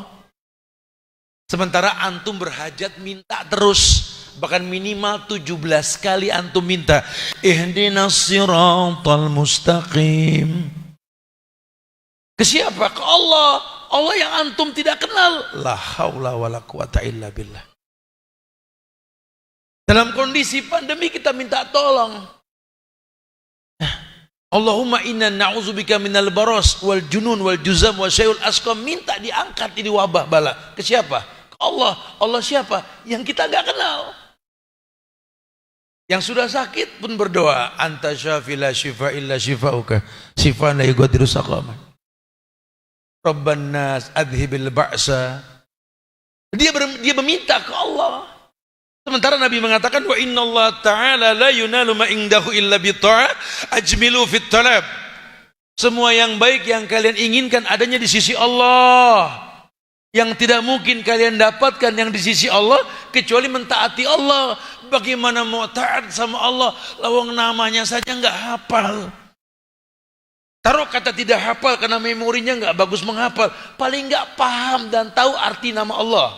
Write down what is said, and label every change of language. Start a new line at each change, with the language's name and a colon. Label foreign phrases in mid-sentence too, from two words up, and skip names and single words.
Indonesian: Sementara antum berhajat minta terus, bahkan minimal 17 kali antum minta,
Arabic: اهدنا الصراط المستقيم.
Indonesian: Ke siapa? Ke Allah. Allah yang antum tidak kenal.
Arabic: لا حول ولا قوة إلا بالله.
Indonesian: Dalam kondisi pandemi kita minta tolong.
Arabic: اللهم إنا نعوذ بك من البرص والجنون والجذام وسيئ الأسقام.
Indonesian: Minta diangkat ini wabah bala. Ke siapa? Ke Allah. Allah siapa? Yang kita enggak kenal. Yang sudah sakit pun berdoa,
Arabic: أنت الشافي لا شفاء إلا شفاؤك شفاء لا يغادر سقما. رب الناس أذهب البأس.
Indonesian: Dia meminta ke Allah. Sementara Nabi mengatakan,
Arabic: وإن الله تعالى لا ينال ما عنده إلا بالطاعة أجملوا في الطلب.
Indonesian: Semua yang baik yang kalian inginkan adanya di sisi Allah. Yang tidak mungkin kalian dapatkan yang di sisi Allah kecuali mentaati Allah. Bagaimana mau taat sama Allah lawang namanya saja enggak hafal. Taruh kata tidak hafal karena memorinya enggak bagus menghafal, paling enggak paham dan tahu arti nama Allah.